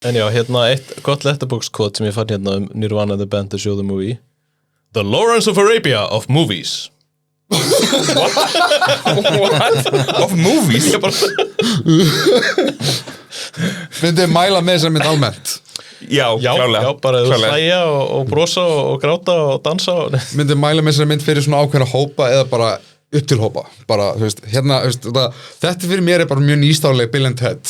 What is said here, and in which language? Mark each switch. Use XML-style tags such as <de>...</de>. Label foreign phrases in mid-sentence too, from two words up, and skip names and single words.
<is>En já, hérna eitt gott</is> <en>letterbox quote</en> <is>sem ég fann hérna Nirvana the band to show the movie.</is> <en>The Lawrence of Arabia of movies. What? Of movies?</en> <is>Myndið mæla með þessari mynd almennt Já, klálega. Já, bara þú hlæja og brosa og gráta og dansa og... Myndið mæla með þessari mynd fyrir svona ákveðna hópa eða bara upp til hópa bara, þú veist, hérna, þú veist, þetta fyrir mér bara mjög nýstárleg Bill and Ted</is>